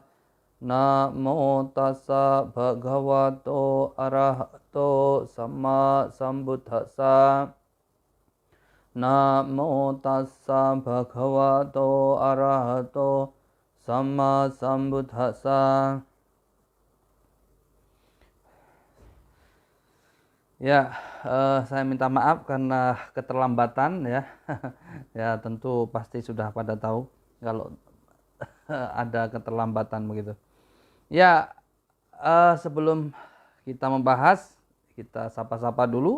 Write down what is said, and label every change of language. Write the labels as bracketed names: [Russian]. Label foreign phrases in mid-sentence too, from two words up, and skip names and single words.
[Pali] Namo tassa bhagavato arahato sama sambuddhassa. Namo tassa bhagavato arahato sama sambuddhassa. [Indonesian] Ya, saya minta maaf karena keterlambatan ya. Ya, tentu pasti sudah pada tahu kalau ada keterlambatan begitu. Ya, sebelum kita membahas, kita sapa-sapa dulu.